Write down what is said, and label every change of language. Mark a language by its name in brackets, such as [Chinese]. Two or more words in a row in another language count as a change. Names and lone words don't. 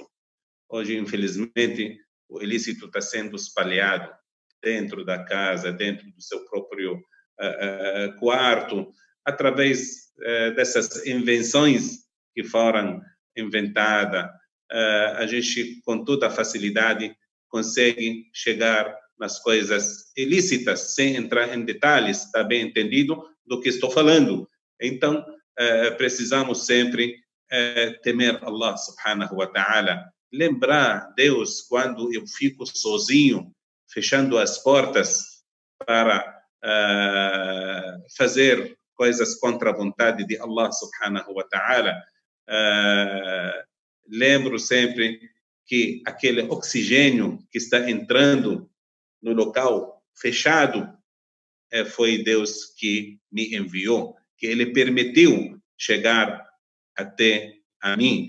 [Portuguese] Hoje, infelizmente, o ilícito está sendo espalhado dentro da casa, dentro do seu próprio quarto, através dessas invenções que foram inventadas. A gente, com toda facilidade, consegue chegar nas coisas ilícitas, sem entrar em detalhes, está bem entendido do que estou falando. Então, precisamos sempre temer Allah [Arabic] سبحانه وتعالى, [Portuguese] lembrar Deus quando eu fico sozinho, fechando as portas para fazer coisas contra a vontade de Allah [Arabic] سبحانه وتعالى. [Portuguese] Lembro sempre que aquele oxigênio que está entrando no local fechado foi Deus que me enviou, que Ele permitiu chegar até a mim.